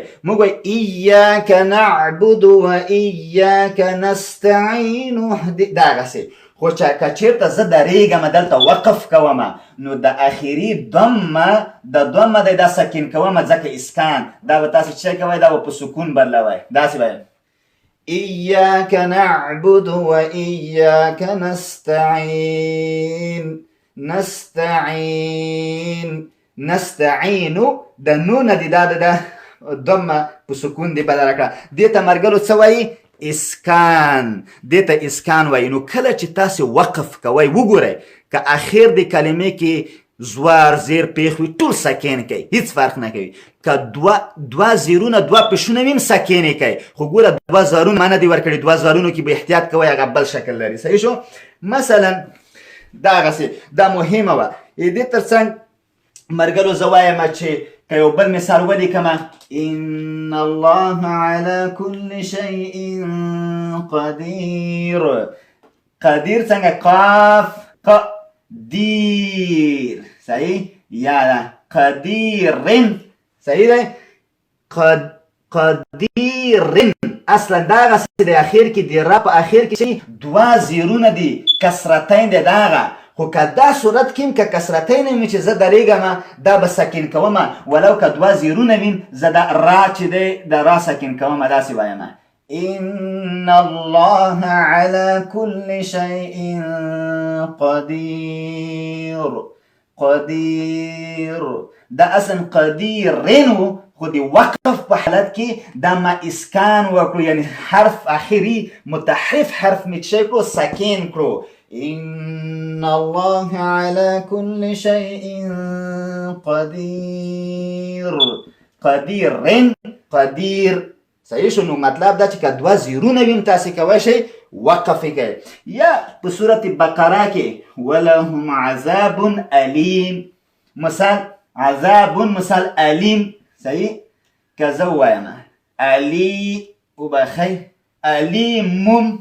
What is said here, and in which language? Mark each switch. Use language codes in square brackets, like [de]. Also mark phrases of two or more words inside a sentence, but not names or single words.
[ps] موږ وایو [ar] ایاک نعبد و ایاک نستعین، دغسې. [ps] خو که چېرته زه درېږم دلته وقف کومه، نو د آخري ضمه د ضمه دی دا سکین کومه، ځکه اسکان. دا به تاسې چې کوئ دا به په سکون بدلوئ. داسې به [ar] إياك نعبد وإياك نستعين. [ps] نستعين د نون دی دا د ضمه په سکون دی بدل کړه. دې ته مرګلو څه وایي؟ اسکان. دې ته اسکان وایي. نو کله چې تاسې وقف کوئ وګورئ، که اخر د کلمې کې زوار زیر پیښ وي ټول سکین کوي، هیڅ فرق نه کوي. که دوه زیرونه دوه پیشونه وي هم سکین کوي. خو ګوره دوه زارونه ما نه دي ورکړي، دوه زارونو کې به احتیاط کوئ، هغه بل شکل لري. صحیح شو؟ مثلا دغسې دا مهمه وه. دې تر څنګ مرګلو زه وایم چې که یو بل مثال ولیکمه، [ar] ان الله على كل شيء قدير. [ps] قدیر څنګه؟ قاف قدیر. صحیح؟ یا ده قدیرن. صحیح دی؟ قدیرن اصلا دغسې د اخر کې د را په اخر کې دوه زیرونه دي، کسرتین دی دغه. خو که دا صورت کې که کسرتین وي چې زه درېږم دا به سکین کومه، ولو که دوه زیرونه وي زه دا را چې دی د را سکین کومه. داسې وایم [ar] ان الله على كل شيء قدير. [ps] دا اصلا قدیرن، خو د وقف په حالت کې دا ما اسکان وکړو، یعنی حرف اخري متحرف حرف می چې کړو سکین کړو. [ar] ان الله على كل شيء قدير. [ps] قدیر. صحیح شو؟ نو مطلب دا چې که دوه زیرونه وي تاسې کولی شئ وقف یې کوئ. یا په صورت بقره کې [ar] ولهم عذاب الیم، [ps] مثال عذاب، مثال الیم. صحیح؟ که زه ووایم [ar] علی وبخی علیم.